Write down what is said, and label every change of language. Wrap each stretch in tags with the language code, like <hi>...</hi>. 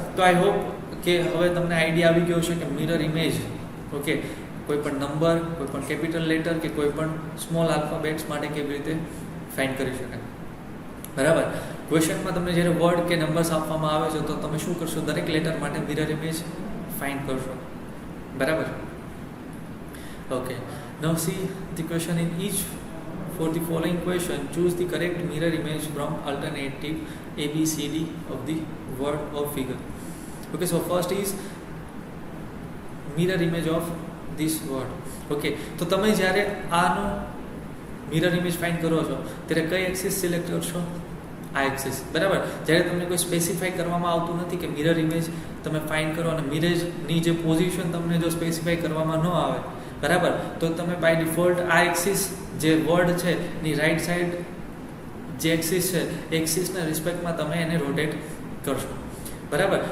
<gu>તો I hope કે હવે તમને આઈડિયા આવી ગયો છે કે મિરર ઇમેજ, ઓકે, કોઈ પણ નંબર, કોઈ પણ કેપિટલ લેટર કે કોઈ પણ સ્મોલ આલ્ફાબેટ્સ માટે કેવી રીતે ફાઇન્ડ કરી શકાય, બરાબર. ક્વેશ્ચનમાં તમને જ્યારે વર્ડ કે નંબર્સ આપવામાં આવે છે તો તમે શું કરશો? દરેક લેટર માટે મિરર ઇમેજ ફાઇન્ડ કરશો, બરાબર.</gu> <en>Okay, now see the question in each. For the following question, choose the correct mirror image from alternative A, B, C, D of the word or figure. Okay, so first is mirror image of this word.</en> <gu>Okay, તો તમે જ્યારે આનો mirror image find કરો છો ત્યારે કઈ axis select કરશો? આ એક્સિસ, બરાબર. જ્યારે તમને કોઈ સ્પેસિફાઈ કરવામાં આવતું નથી કે મિરર ઇમેજ તમે ફાઇન્ડ કરો અને મિરરની જે પોઝિશન તમને જો સ્પેસિફાઈ કરવામાં ન આવે, બરાબર, તો તમે બાય ડિફોલ્ટ આ એક્સિસ જે વર્ડ છે એની રાઈટ સાઈડ જે એક્સિસ છે એક્સિસના રિસ્પેક્ટમાં તમે એને રોટેટ કરશો, બરાબર.</gu>